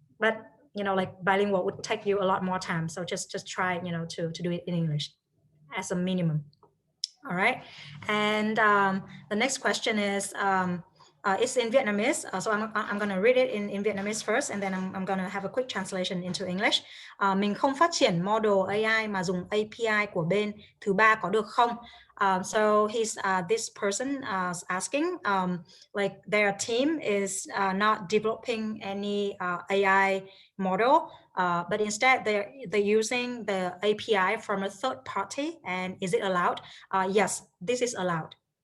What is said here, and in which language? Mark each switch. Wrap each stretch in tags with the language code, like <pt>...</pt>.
<en>But like bilingual would take you a lot more time, so just try to do it in English as a minimum. All right, and the next question is it's in Vietnamese, so I'm going to read it in Vietnamese first, and then I'm going to have a quick translation into English.</en> <vi>Mình không phát triển model AI mà dùng API của bên thứ ba có được không?</vi> <en>So this person asking, like their team is not developing any AI model, but instead they're using the API from a third party, and is it allowed? Yes, this is allowed.</en>